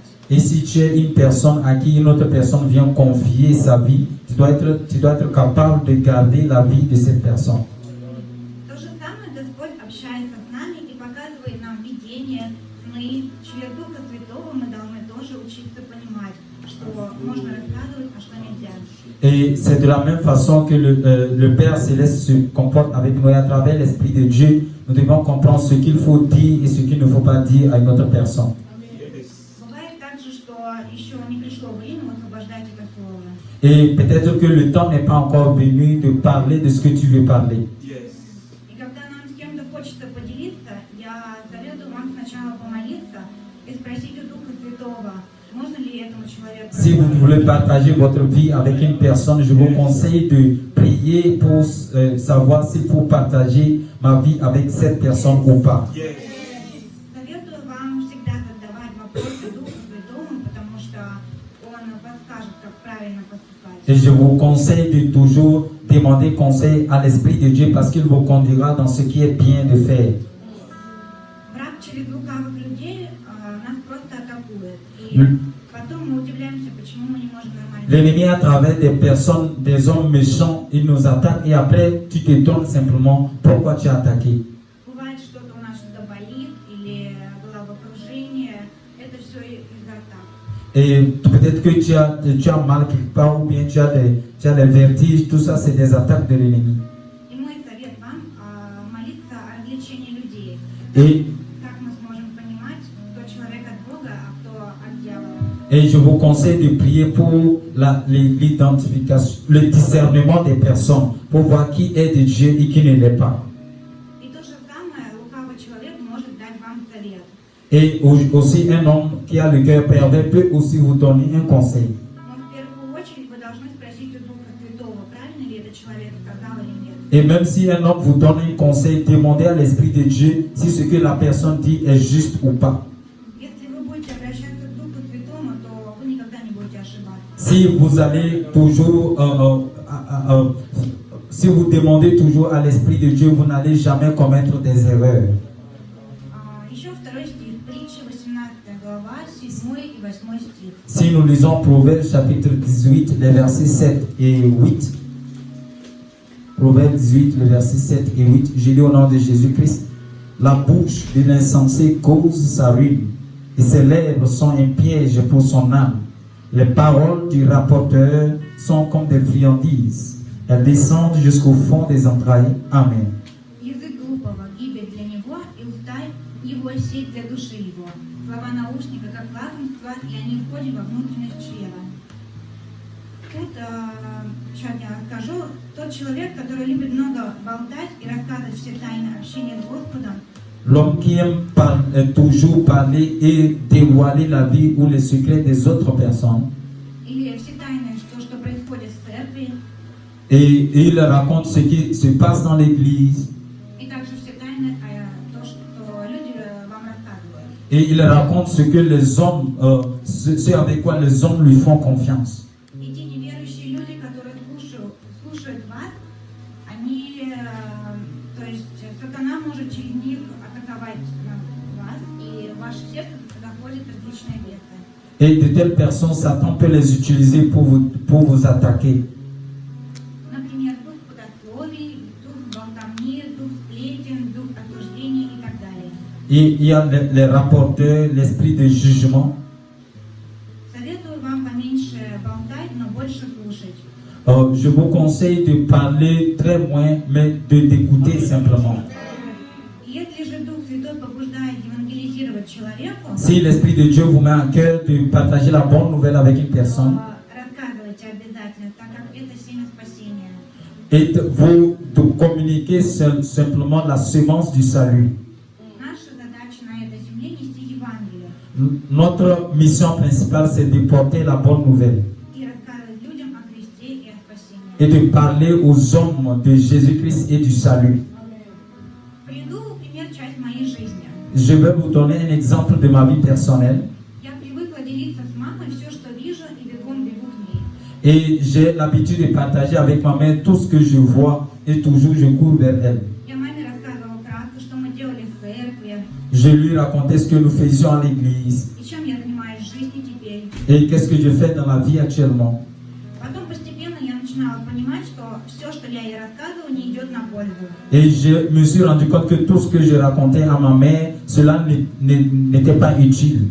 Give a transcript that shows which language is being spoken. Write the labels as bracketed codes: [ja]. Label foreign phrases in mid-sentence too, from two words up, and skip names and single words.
[fr] Et si tu es une personne à qui une autre personne vient confier sa vie, tu dois être capable de garder la vie de cette personne. [ru] То же самое Господь общается с нами и показывает нам видение, сны. Через Духа Святого мы должны тоже учиться понимать, что можно рассказывать, а что нельзя. [fr] Et c'est de la même façon que le Père Céleste se comporte avec nous et à travers l'Esprit de Dieu, nous devons comprendre ce qu'il faut dire et ce qu'il ne faut pas dire à une autre personne. [ru] Бывает также, что еще не пришло время освобождать это слово. [fr] Et peut-être que le temps n'est pas encore venu de parler de ce que tu veux parler. Yes. [ru] И когда нам с кем-то хочется поделиться, я советую вам сначала помолиться и спросить у Духа Святого, можно ли этому человеку. [fr] Si vous voulez partager votre vie avec une personne, je vous conseille de prier pour savoir s'il faut partager ma vie avec cette personne ou pas. Yes. [ru] Советую вам всегда задавать вопросы Духу Святому, потому что Он подскажет, как правильно поступать. [fr] Et je vous conseille de toujours demander conseil à l'Esprit de Dieu parce qu'il vous conduira dans ce qui est bien de faire. [ru] Враг через лукавых людей нас просто атакует. И Mm. потом мы удивляемся, почему мы не можем нормально. [fr] L'ennemi à travers des personnes, des hommes méchants, il nous attaque et après tu te donnes simplement pourquoi tu as attaqué. [ru] Бывает, что-то у нас что-то болит или головокружение. Это все из-за атак. [fr] Et peut-être que tu as mal quelque part ou bien tu as des vertiges, tout ça c'est des attaques de l'ennemi. [ru] И мой совет вам молиться о развлечении людей. [fr] Et, [ru] Как мы сможем понимать, кто человек от Бога, а кто от дьявола. [fr] et je vous conseille de prier pour l'identification, le discernement des personnes, pour voir qui est de Dieu et qui ne l'est pas. [ru] И то же самое лукавый человек может дать вам совет. [fr] Et aussi un homme qui a le cœur pervers peut aussi vous donner un conseil. [ru] Но в первую очередь вы должны спросить у Духа Святого, правильно ли этот человек сказал или нет. [fr] Et même si un homme vous donne un conseil, demandez à l'Esprit de Dieu si ce que la personne dit est juste ou pas. Si vous allez toujours, si vous demandez toujours à l'Esprit de Dieu, vous n'allez jamais commettre des erreurs. [ru] Еще второй стих, притча 18 глава, 7 и 8 стих. [fr] Si nous lisons Proverbes chapitre 18, les versets 7 et 8, Proverbes 18, les versets 7 et 8, je lis au nom de Jésus-Christ. La bouche de l'insensé cause sa ruine, et ses lèvres sont un piège pour son âme. Les paroles du rapporteur sont comme des friandises. Elles descendent jusqu'au fond des entrailles. Amen. [ru] Язык глупого гибель для него, и уста его сеть для души его. Слова наушника, как лакомство, и они входят во внутренность чрева. Тут, сейчас я расскажу, тот человек, который любит много болтать и рассказывать все тайны общения с Господом, [fr] L'homme qui aime toujours parler et dévoiler la vie ou les secrets des autres personnes, [ru] или все тайны, то, что происходит в церкви, [fr] et il raconte ce qui se passe dans l'église, [ru] и также все тайны, то, что люди вам рассказывают. [fr] et il raconte ce que les hommes, ce avec quoi les hommes lui font confiance. [ru] И те неверующие люди, которые слушают вас, они, то есть сатана может через них атаковать вас, и в ваше сердце заходят различные бесы. [fr] Et de telles personnes, Satan peut les utiliser pour vous attaquer. [ru] Например, дух пустословий, дух болтовни, дух сплетен, дух осуждений и так далее. [fr] Et il y a les rapporteurs, l'esprit de jugement. [ru] Советую вам поменьше болтать, но больше слушать. [fr] Je vous conseille de parler très moins, mais d'écouter simplement. [ru] Если же Дух Святой побуждает евангелизировать человеку, [fr] Si l'Esprit de Dieu vous met à cœur de partager la bonne nouvelle avec une personne, [ru] рассказывайте обязательно, так как это семя спасения. [fr] et vous de communiquer simplement la semence du salut. [ru] Наша задача на этой земле нести Евангелие [fr] Notre mission principale, c'est de porter la bonne nouvelle [ru] и рассказывать людям о Христе и о спасении. [fr] et de parler aux hommes de Jésus-Christ et du salut. [ru] Приведу пример, часть моей жизни. [fr] Je vais vous donner un exemple de ma vie personnelle. [ru] Я привыкла делиться с мамой все, что вижу, и бегом бегу к ней. [fr] Et j'ai l'habitude de partager avec ma mère tout ce que je vois et toujours je cours vers elle. [ru] Я маме рассказывала кратко, что мы делали в церкви, [fr] Je lui racontais ce que nous faisions à l'église [ru] и чем я занимаюсь в жизни теперь. [fr] et qu'est-ce que je fais dans la vie actuellement. [ru] Потом постепенно я начинала понимать, что все, что я ей рассказывала, не идет на пользу. [fr] Et je me suis rendu compte que tout ce que je racontais à ma mère, cela n'était pas utile.